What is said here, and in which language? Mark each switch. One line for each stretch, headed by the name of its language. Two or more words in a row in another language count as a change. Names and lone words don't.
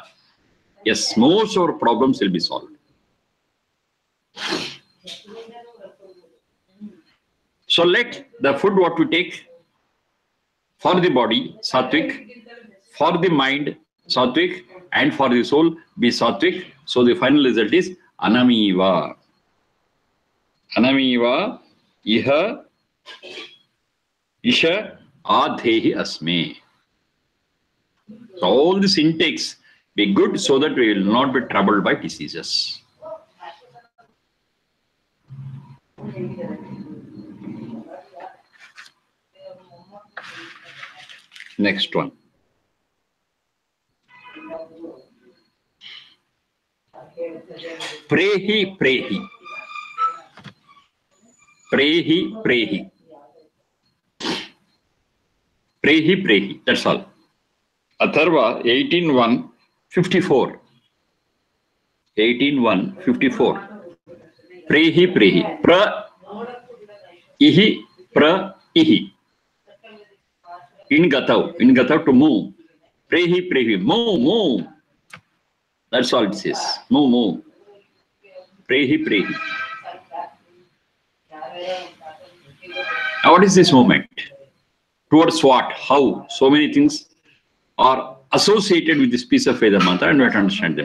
English: Yes, most of our problems will be solved. So let the food what we take for the body, sattvic, for the mind, sattvic, and for the soul be sattvic. So the final result is anamiva.
Sanskrit: Anamiva iha isha adhehi asme.
English: So all these intakes be good so that we will not be troubled by diseases. Next one.
Sanskrit: Prehi, prehi. Prehi, prehi. Prehi, prehi.
English: That's all. Atharva 18:1 54. 18:1, 54.
Sanskrit: Prehi, prehi. Pra, ihi, pra, ihi.
English: In gatav to move.
Sanskrit: Prehi, prehi.
English: Move, move. That's all it says. Move, move.
Sanskrit: Prehi, prehi.
English: Now, what is this movement? Towards what? How? So many things are associated with this piece of Veda mantra, and we have to understand them.